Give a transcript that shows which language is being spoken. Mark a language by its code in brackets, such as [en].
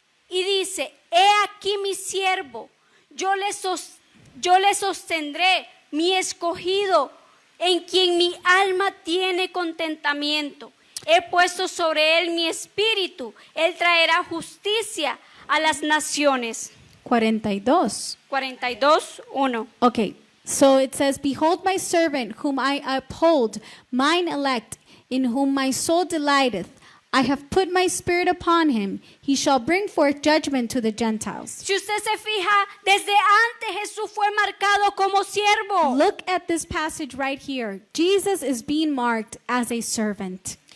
[es] y dice, he aquí mi siervo, yo le sostendré, mi escogido, en quien mi alma tiene contentamiento. He puesto sobre él mi espíritu, él traerá justicia a las naciones. 42. 42:1. [en] Okay, so it says, behold my servant whom I uphold, mine elect, in whom my soul delighteth. I have put my spirit upon him. He shall bring forth judgment to the Gentiles. [es] Si usted se fija, desde antes Jesús fue marcado como siervo. [en] Look at this passage right here. Jesus is being marked as a servant.